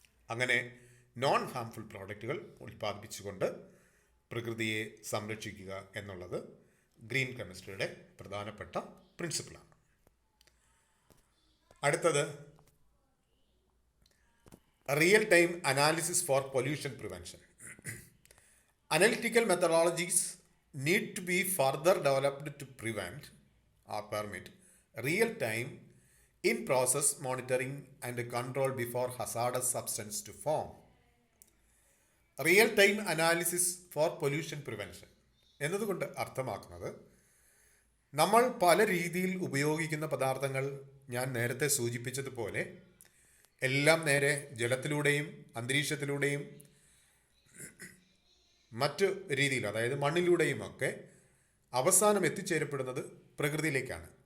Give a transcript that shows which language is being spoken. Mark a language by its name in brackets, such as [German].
[Malayalam] അങ്ങനെ non harmful പ്രോഡക്റ്റുകൾ ഉൽപ്പാദിപ്പിച്ചുകൊണ്ട് പ്രകൃതിയെ സംരക്ഷിക്കുക എന്നുള്ളത് ഗ്രീൻ കെമിസ്ട്രിയുടെ പ്രധാനപ്പെട്ട പ്രിൻസിപ്പിളാണ്. അടുത്തത് [English] Real time analysis for pollution prevention. Analytical methodologies need to be further developed to prevent or permit real-time in-process monitoring and control before hazardous substance to form. Real-time analysis for pollution prevention [Malayalam] എന്നതുകൊണ്ട് അർത്ഥമാക്കുന്നത് നമ്മൾ പല രീതിയിൽ ഉപയോഗിക്കുന്ന പദാർത്ഥങ്ങൾ ഞാൻ നേരത്തെ സൂചിപ്പിച്ചതുപോലെ എല്ലാം നേരെ ജലത്തിലൂടെയും അന്തരീക്ഷത്തിലൂടെയും മറ്റു രീതിയിൽ, അതായത് മണ്ണിലൂടെയുമൊക്കെ അവസാനം എത്തിച്ചേരപ്പെടുന്നത് പ്രകൃതിയിലേക്കാണ്.